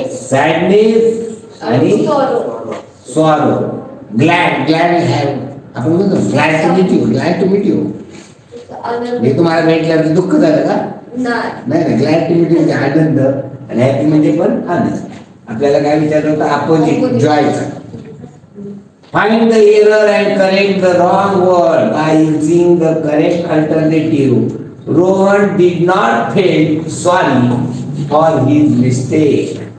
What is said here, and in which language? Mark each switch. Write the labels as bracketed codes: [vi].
[en] Sadness [mr] आणि [en] sorrow. Glad have. [mr] आपण म्हणतो [en] glad to meet you. [mr] हे तुम्हाला भेटल्यावर दुःख झालं का? नाही [en] glad to meet you [mr] म्हणजे आनंद आणि हॅपी म्हणजे पण आनंद. आपल्याला काय विचारलं होतं? Opposite जॉयचा. [en] Find the error and correct the wrong word by using the correct alternative. Rohan did not feel sorry for his mistake.